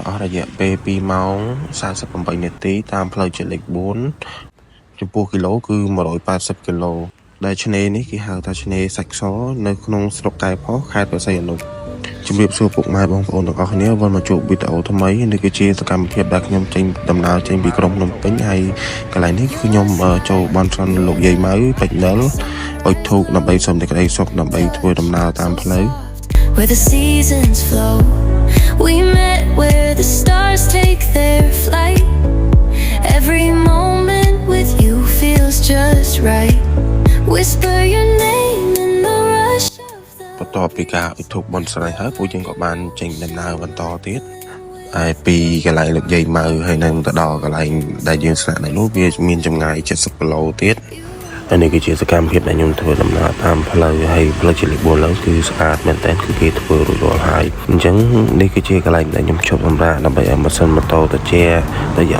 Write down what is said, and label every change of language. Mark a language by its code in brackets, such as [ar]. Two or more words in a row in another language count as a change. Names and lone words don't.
[km] អស់រយៈពេល2ម៉ោង48នាទីតាមផ្លូវជាតិលេខ4ចំពោះគីឡូគឺ180គីឡូដែលឆ្នេរនេះគេហៅថាឆ្នេរសាច់សនៅក្នុងស្រុកកែផុសខេត្តព្រះសីហនុជំរាបសួរពុកម៉ែបងប្អូនទាំងអស់គ្នាវិលមកជួបវីដេអូថ្មីនេះគឺជាសកម្មភាពដែលខ្ញុំចេញដំណើរចេញពីក្រុងភ្នំពេញហើយកន្លែងនេះគឺខ្ញុំចូលបន់ស្រន់លោកយាយម៉ៅពេជ្រនិលអុជធូបដើម្បីសុំតែក្តីសុខដើម្បីធ្វើដំណើរតាមផ្លូវ [en] Where the seasons flow We met where the stars take their flight Every moment with you feels just right Whisper your name in the rush of the [km] បន្ទាប់ពីការអុជធូបបន់ស្រន់ហើយពួកយើងក៏បានចេញដំណើរបន្តទៀតហើយពីកន្លែងលោកយាយម៉ៅហើយនឹងទៅដល់កន្លែងដែលយើងស្នាក់នៅនោះវាមានចម្ងាយ70គីឡូទៀតហើយនេះគឺជាសកម្មភាពដែលខ្ញុំធ្វើដំណើរ តាមផ្លូវហើយផ្លូវជាតិលេខ4ឡើងគឺស្អាតមែនទែនគឺគេធ្វើរួចរាល់ហើយអញ្ចឹងនេះគឺជាកន្លែងដែលខ្ញុំឈប់សម្រាកដើម្បីឲ្យម៉ាស៊ីនម៉ូតូត្រជាក់រយៈ